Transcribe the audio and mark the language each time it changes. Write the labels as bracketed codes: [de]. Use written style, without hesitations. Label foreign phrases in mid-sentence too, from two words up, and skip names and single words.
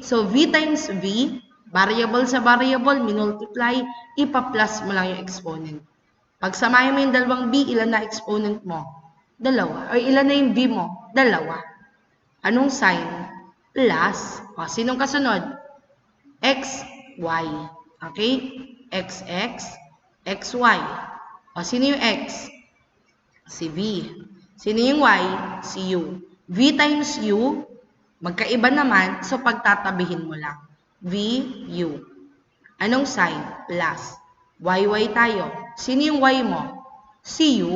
[tl] So, V times V, variable sa variable, minultiply, ipa-plus mo lang yung exponent. Pag samahin mo yung dalawang B, ilan na exponent mo? Dalawa. Or ilan na yung B mo? Dalawa. Anong sign? Plus. O, sinong kasunod? X, Y. Okay? XX, XY. O, sino yung X? Si V. Sino yung Y? Si U. V times U, magkaiba naman, so pagtatabihin mo lang. V, U. Anong sign? Plus. YY tayo. Sino yung Y mo? Si U.